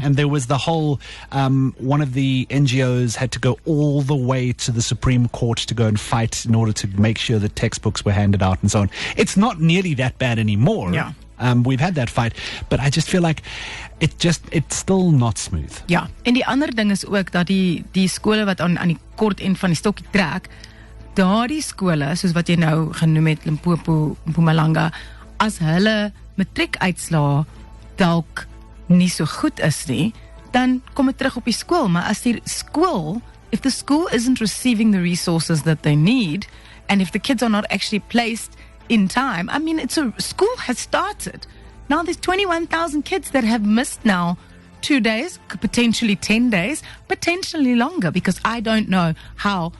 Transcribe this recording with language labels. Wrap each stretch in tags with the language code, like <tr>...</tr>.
<en>And there was the whole, one of the NGOs had to go all the way to the Supreme Court to go and fight in order to make sure that textbooks were handed out and so on. It's not nearly that bad anymore. Yeah. We've had that fight, but I just feel like it's still not smooth.</en> <af>Ja, en die ander ding is ook dat die skole wat aan die kort end van die stokkie trek, daardie skole, soos wat jy nou genoem het, Limpopo, Mpumalanga, as hulle matriekuitslae dalk nie so goed is nie, dan kom dit terug op die skool. Maar as die skool,</af> <en>if the school isn't receiving the resources that they need, and if the kids are not actually placed in time, I mean, school has started. Now there's 21,000 kids that have missed now 2 days, potentially 10 days, potentially longer, because I don't know how</en>